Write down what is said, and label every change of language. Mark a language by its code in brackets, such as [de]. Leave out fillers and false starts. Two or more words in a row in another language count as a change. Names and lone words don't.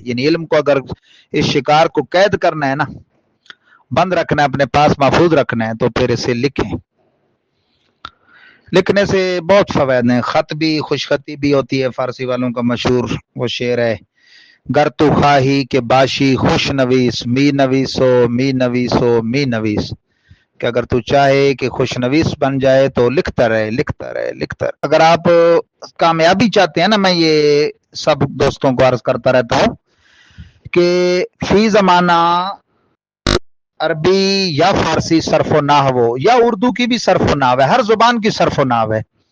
[ur] یعنی علم کو اگر اس شکار کو قید کرنا ہے نا، بند رکھنا ہے، اپنے پاس محفوظ رکھنا ہے، تو پھر اسے لکھیں. لکھنے سے بہت فوائد ہیں. خط بھی خوش خطی بھی ہوتی ہے. فارسی والوں کا مشہور وہ شعر ہے، [fa] گر تو خواہی کہ باشی خوش نویس، می نویسو می نویسو می نویس، [ur] کہ اگر تو چاہے کہ خوش نویس بن جائے تو لکھتا رہے لکھتا رہے لکھتا رہے. اگر آپ کامیابی چاہتے ہیں نا، میں یہ سب دوستوں کو عرض کرتا رہتا ہوں کہ فی زمانہ عربی یا فارسی صرف و نحو یا اردو کی بھی صرف و نحو ہے، ہر زبان کی صرف و نحو ہے.